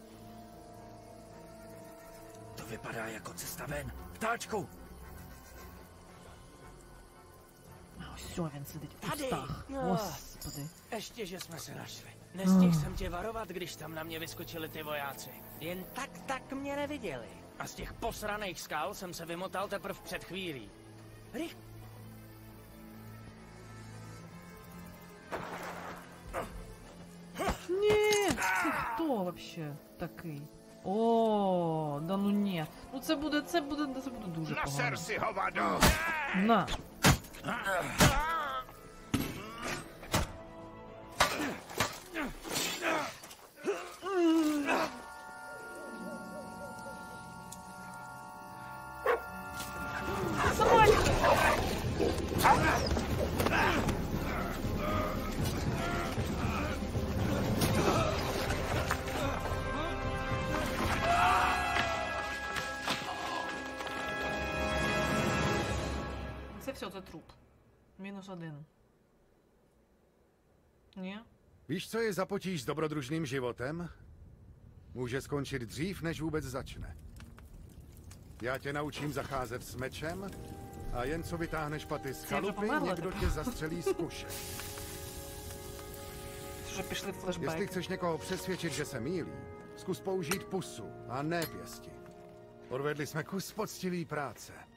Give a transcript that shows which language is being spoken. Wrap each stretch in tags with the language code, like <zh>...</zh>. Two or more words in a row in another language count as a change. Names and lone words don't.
<cs>To vypadá jako cesta ven. Ptáčku!</cs> <uk>Все, він сидить в</uk> <cs>Tady!</cs> <uk>кустах.</uk> <cs>No.</cs> <uk>Господи.</uk> <cs>Ještě, že jsme se našli. Nestihl jsem tě varovat, když tam na mě vyskočili ty vojáci. Jen tak mě neviděli. A z těch posraných skal jsem se vymotal teprve před chvílí.</cs> <uk>Ні, це хто вообще такий? О, да ну ні. Ну це буде дуже погано.</uk> <cs>Naser si hovado!</cs> <uk>На. Це все, це труп. -1. Ні?</uk> <cs>Víš, co je za potíž s dobrodružným životem? Může skončit dřív, než vůbec začne. Já tě naučím zacházet s mečem a jen co vytáhneš paty z chalupy, někdo tě zastřelí z kuše. Jestli chceš někoho přesvědčit, že se mýlí, zkus použít pusu a ne pěsti. Odvedli jsme kus poctivý práce.</cs>